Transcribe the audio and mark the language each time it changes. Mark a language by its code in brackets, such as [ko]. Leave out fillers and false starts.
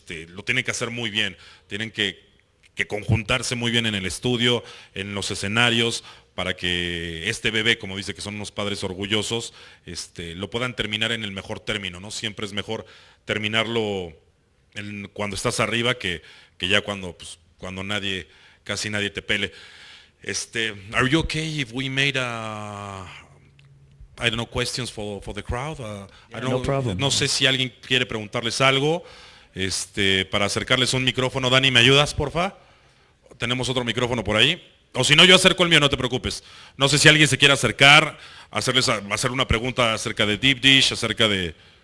[es] lo tienen que hacer muy bien, tienen que conjuntarse muy bien en el estudio, en los escenarios, para que este bebé, como dice que son unos padres orgullosos, lo puedan terminar en el mejor término, ¿no? Siempre es mejor terminarlo cuando estás arriba que ya cuando casi nadie te pele. [en] Are you okay if we made I don't know, questions for the crowd? I don't know, no problem. [es] No sé si alguien quiere preguntarles algo, para acercarles un micrófono. Dani, ¿me ayudas, porfa? Tenemos otro micrófono por ahí. O si no, yo acerco el mío, no te preocupes. No sé si alguien se quiere acercar, hacer una pregunta acerca de Deep Dish, acerca de...